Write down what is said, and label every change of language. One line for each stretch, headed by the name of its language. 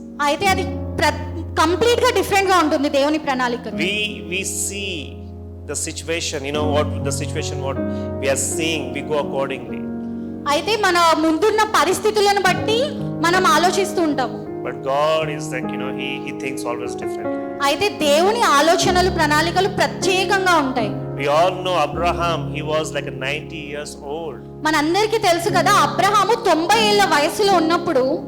Telugu: అయితే అది కంప్లీట్ గా డిఫరెంట్ గా ఉంటుంది దేవుని ప్రణాళిక.
English: We see the situation, you know what the situation what we are seeing, we go accordingly.
Telugu: అయితే మన ముందున్న పరిస్థితులను బట్టి మనం ఆలోచిస్తూ ఉంటాము.
English: But God is like, you know, he thinks always differently.
Telugu: అయితే దేవుని ఆలోచనలు ప్రణాళికలు ప్రత్యేకంగా ఉంటాయి.
English: We all know Abraham, he was like a 90 years old.
Telugu: మనందరికీ తెలుసు కదా, అబ్రహాము 90 ఏళ్ల వయసులో ఉన్నప్పుడు